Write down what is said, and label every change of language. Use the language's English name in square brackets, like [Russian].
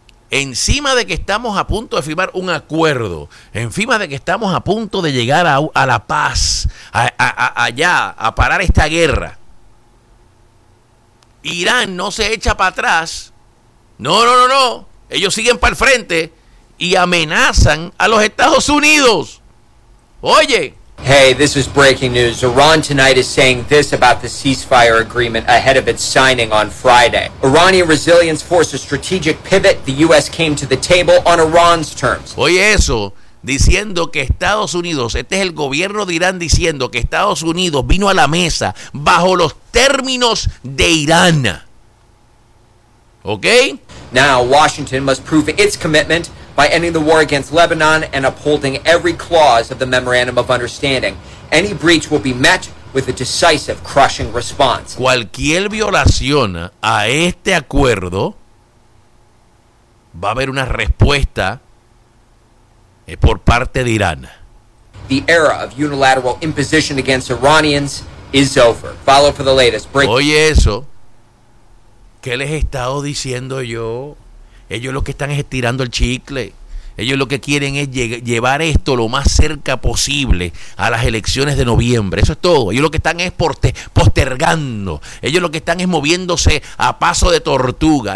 [Spanish] Encima de que estamos a punto de firmar un acuerdo, encima de que estamos a punto de llegar a la paz, allá, a parar esta guerra, Irán no se echa para atrás. No. Ellos siguen para el frente y amenazan a los Estados Unidos. Oye. [English] Hey, this is breaking news. Iran tonight is saying this about the ceasefire agreement ahead of its signing on Friday. Iranian resilience forced a strategic pivot. The U.S. came to the table on Iran's terms. [Spanish] Oye eso, diciendo que Estados Unidos, este es el gobierno de Irán diciendo que Estados Unidos vino a la mesa bajo los términos de Irán. ¿Okay? [English] Now, Washington must prove its commitment by ending the war against Lebanon and upholding every clause of the Memorandum of Understanding. Any breach will be met with a decisive, crushing response. [Spanish] Cualquier violación a este acuerdo, va a haber una respuesta por parte de Irán. [English] The era of unilateral imposition against Iranians is over. Follow for the latest. [Spanish] Oye eso. ¿Qué les he estado diciendo yo? Ellos lo que están es estirando el chicle. Ellos lo que quieren es llevar esto lo más cerca posible a las elecciones de noviembre. Eso es todo. Ellos lo que están es postergando. Ellos lo que están es moviéndose a paso de tortuga.